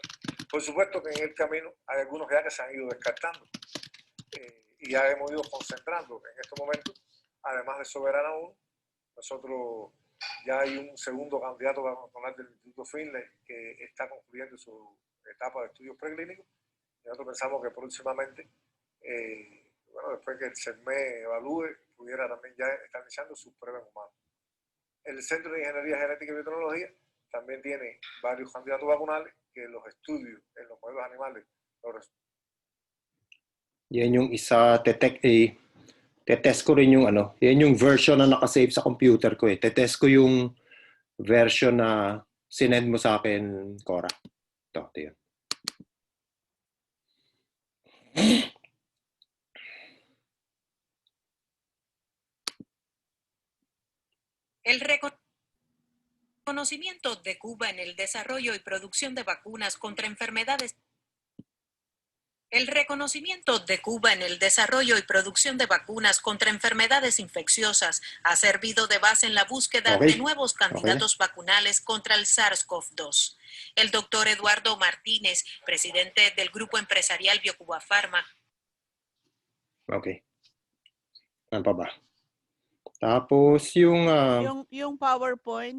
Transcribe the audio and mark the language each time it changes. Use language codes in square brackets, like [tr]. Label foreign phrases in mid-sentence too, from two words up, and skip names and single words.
[es] Por supuesto que en el camino hay algunos ya que se han ido descartando y ya hemos ido concentrando en estos momentos, además de Soberana 1, nosotros ya hay un segundo candidato vacunal del Instituto Finley que está concluyendo su etapa de estudios preclínicos y nosotros pensamos que próximamente, bueno, después que el CERME evalúe, pudiera también ya estar iniciando sus pruebas humanas. el Centro de Ingeniería Genética y Biotecnología también tiene varios candidatos vacunales que los estudios en los modelos animales los [tl] Yan yung isa, tetest ko rin yung ano, yan yung version na nakasave sa computer ko eh. Tetest ko yung version na sinend mo sa akin, Cora. Ito yun. [es] El reconocimiento de Cuba en el desarrollo y producción de vacunas contra enfermedades. El reconocimiento de Cuba en el desarrollo y producción de vacunas contra enfermedades infecciosas ha servido de base en la búsqueda de nuevos candidatos vacunales contra el SARS-CoV-2. El doctor Eduardo Martínez, presidente del grupo empresarial BioCuba Pharma. [tl] Okay. Ano pa ba? Tapos yung Yung PowerPoint.